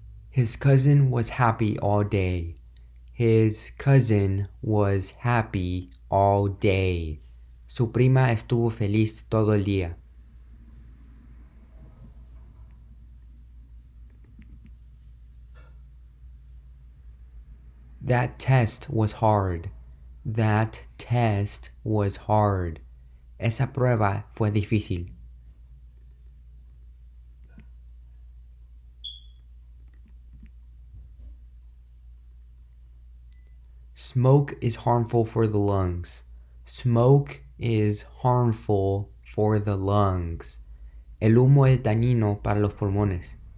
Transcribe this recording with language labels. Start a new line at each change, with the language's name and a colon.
English: His cousin was happy all day. His cousin was happy all day.
Spanish: Su prima estuvo feliz todo el día.
English: That test was hard. That test was hard.
Spanish: Esa prueba fue difícil.
English: Smoke is harmful for the lungs. Smoke is harmful for the lungs.
Spanish: El humo es dañino para los pulmones.